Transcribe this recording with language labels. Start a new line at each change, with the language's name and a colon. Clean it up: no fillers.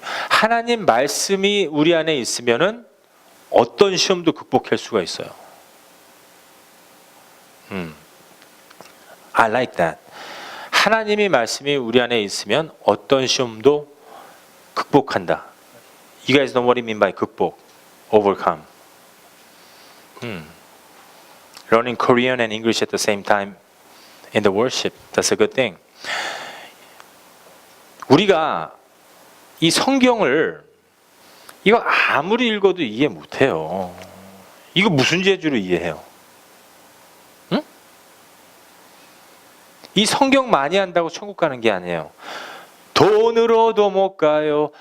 Korean: 하나님 말씀이 우리 안에 있으면은 어떤 시험도 극복할 수가 있어요.
English: I like that.
Korean: 하나님의 말씀이 우리 안에 있으면 어떤 시험도 극복한다.
English: You guys know what I mean by 극복, overcome. Learning Korean and English at the same time in the worship, that's a good thing.
Korean: 우리가 이 성경을 이거 아무리 읽어도 이해 못해요. 이거 무슨 재주로 이해해요? 응? 이 성경 많이 한다고 천국 가는 게 아니에요. 돈으로도 못 가요.